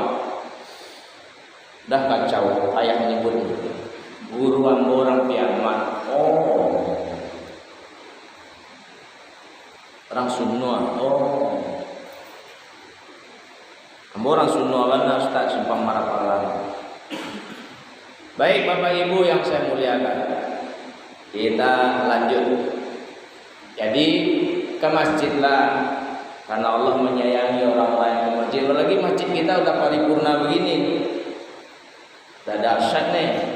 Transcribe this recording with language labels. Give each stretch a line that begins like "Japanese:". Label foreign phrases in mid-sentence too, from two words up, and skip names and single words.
Minangkabau: Dah kacau, ayah menyebut guru ambo orang Piaman. Oh, orang Sunua. Oh, ambo orang Sunua mana Ustaz Simpang Marapalang.
Indonesian: Baik Bapak Ibu yang saya muliakan, kita lanjut. Jadi ke masjid lah, karena Allah menyayangi orang lain ke masjid. Apalagi masjid kita udah paripurna begini. Udah dahsyat nih.